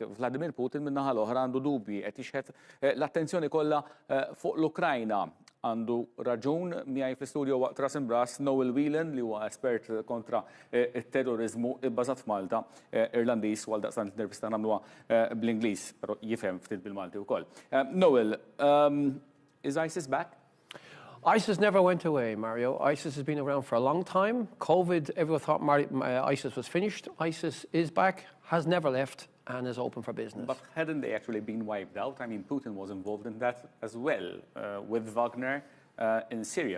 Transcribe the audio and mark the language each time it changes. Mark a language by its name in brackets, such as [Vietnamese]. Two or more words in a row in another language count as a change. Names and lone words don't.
[Maltese] Vladimir Putin min-naħa l-oħra għandu dubji qed jixħed l-attenzjoni kollha fuq l-Ukrajna. Għandu raġun miegħi fl-istudio waqt Ras Imbrass Noel Whelan li huwa espert kontra it-terrorizmu bbażat f'Malta, Irlandiż għal daqstant l-intervista nagħmluha bl-Ingliż, però jifhem ftit bil-Malti wkoll. Noel, [English] is ISIS back? ISIS never went away, Mario. ISIS has been around for a long time. COVID, everyone thought ISIS was finished. ISIS is back, has never left, and is open for business. But hadn't they actually been wiped out? I mean, Putin was involved in that as well, with Wagner in Syria.